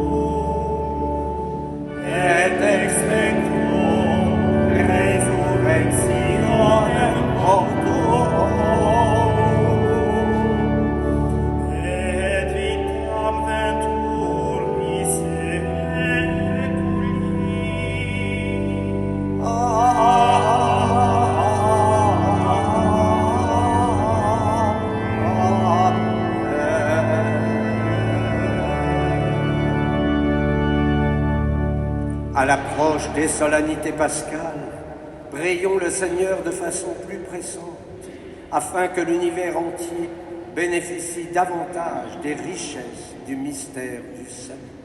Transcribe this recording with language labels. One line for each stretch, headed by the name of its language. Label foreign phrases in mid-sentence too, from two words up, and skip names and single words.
Latin: et expectum resurrectionem mortuorum, et vitam venturni seculi.
French: À l'approche des solennités pascales, prions le Seigneur de façon plus pressante, afin que l'univers entier bénéficie davantage des richesses du mystère du salut.